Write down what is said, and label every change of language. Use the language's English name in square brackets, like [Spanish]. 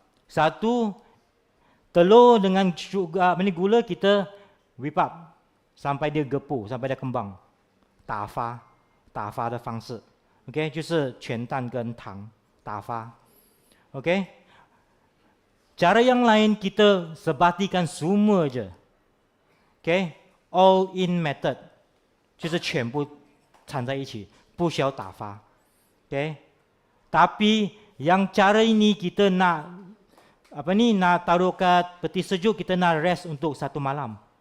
[Malay] Satu, telur dengan gula kita [English] whip up [Malay] sampai dia gepuk, sampai dia kembang. [Chinese] 打发的方式 OK， 就是全蛋跟糖打发 OK。 [Malay] Cara yang lain kita sebatikan semua je OK， [English] all in method [Chinese] 就是全部掺在一起，不需要打发 [Malay] OK。 Tapi yang cara ini kita nak nak taruh kat peti sejuk, kita nak rest untuk 1 malam.